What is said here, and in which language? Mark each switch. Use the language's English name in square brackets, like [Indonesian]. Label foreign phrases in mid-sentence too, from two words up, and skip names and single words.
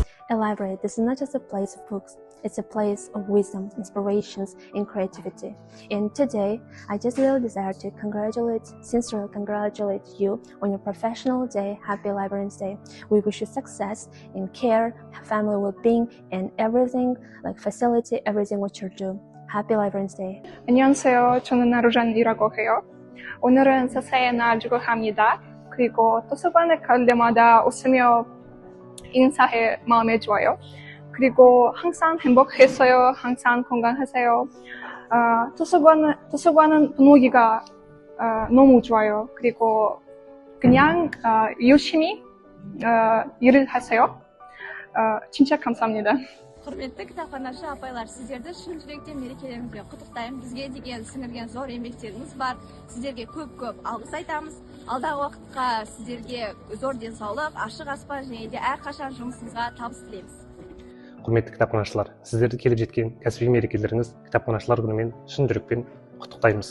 [English] A library, this is not just a place of books, it's a place of wisdom, inspirations, and creativity. And today, I just really desire to sincerely congratulate you on your professional day. Happy Librarians Day. We wish you success in care, family well-being, and everything, like facility, everything what you do. Happy Librarians Day. [Korean] 안녕하세요. 저는 나루잔이라고 해요. 오늘은 새해의 날 축하합니다. 그리고 도서관에 갈 때마다 웃으며 인사해 마음에 좋아요. 그리고 항상 행복했어요. 항상 건강하세요. 도서관은 분위기가 너무 좋아요. 그리고 그냥 열심히 일을 하세요. 진짜 감사합니다. [Kazakh] Құрметті кітапханашы апайлар, сіздерді шын жүректен мерекелеріңізбен құттықтаймын. Бізге деген сіңірген зор еңбектеріңіз бар. Сіздерге көп-көп алғыс айтамыз. Алдағы уақытқа сіздерге зор денсаулық, ашық аспан және де әрқашан жұмысыңызға табыс тілейміз. Құрметті кітапханашылар, сіздерді келіп жеткен кәсіби мерекелеріңіз кітапханашылар күнімен шын жүрекпен құттықтаймыз.